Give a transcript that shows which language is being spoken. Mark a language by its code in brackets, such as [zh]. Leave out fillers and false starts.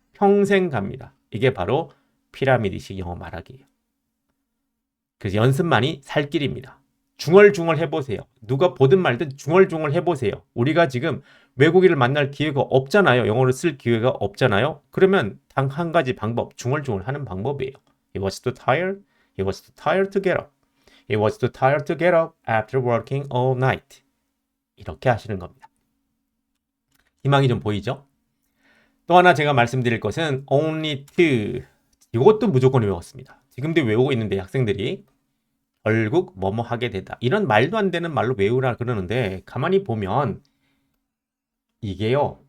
[ko] 평생 갑니다. 이게 바로 피라미드식 영어 말하기예요. 그래서 연습만이 살 길입니다. 중얼중얼 해보세요. 누가 보든 말든 중얼중얼 해보세요. 우리가 지금 외국인을 만날 기회가 없잖아요. 영어를 쓸 기회가 없잖아요. 그러면 단 한 가지 방법, 중얼중얼 하는 방법이에요. [en] He was too tired. He was too tired to get up. He was too tired to get up after working all night. [ko] 이렇게 하시는 겁니다. 희망이 좀 보이죠? 또 하나 제가 말씀드릴 것은 only to. 이것도 무조건 외웠습니다. 지금도 외우고 있는데 학생들이 결국 뭐뭐 하게 되다. 이런 말도 안 되는 말로 외우라 그러는데 가만히 보면 이게요.